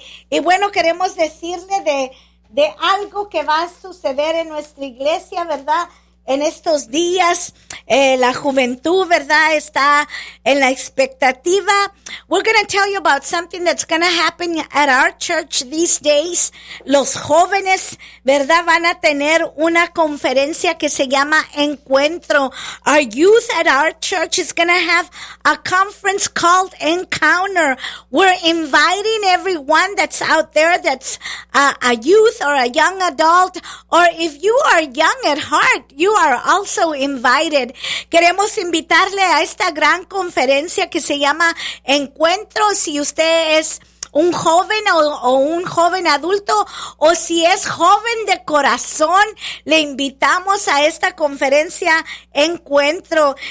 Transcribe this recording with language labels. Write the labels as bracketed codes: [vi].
[es] Y bueno, queremos decirle de algo que va a suceder en nuestra iglesia, ¿verdad? En estos días, la juventud, ¿verdad?, está en la expectativa. [en] We're going to tell you about something that's going to happen at our church these days. [es] Los jóvenes, ¿verdad?, van a tener una conferencia que se llama Encuentro. [en] Our youth at our church is going to have a conference called Encounter. We're inviting everyone that's out there that's a youth or a young adult, or if you are young at heart, you are also invited. [es] Queremos invitarle a esta gran conferencia que se llama Encuentro. Si usted es un joven o un joven adulto, o si es joven de corazón, le invitamos a esta conferencia Encuentro.